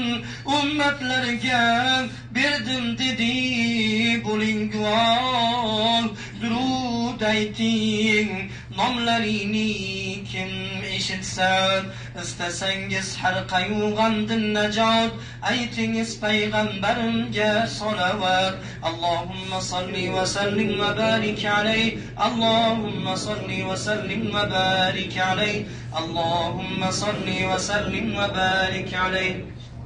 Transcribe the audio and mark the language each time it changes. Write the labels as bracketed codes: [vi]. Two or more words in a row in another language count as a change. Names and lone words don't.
[uz] ummatlarga berdim dedi bo'ling guvoh durud ayting nomlarini kim eshitsa istasangiz har qayg'amdan najot aytingiz payg'ambarimga salavat [ar] اللهم صل وسلم وبارك عليه اللهم صل وسلم وبارك عليه اللهم صل وسلم وبارك عليه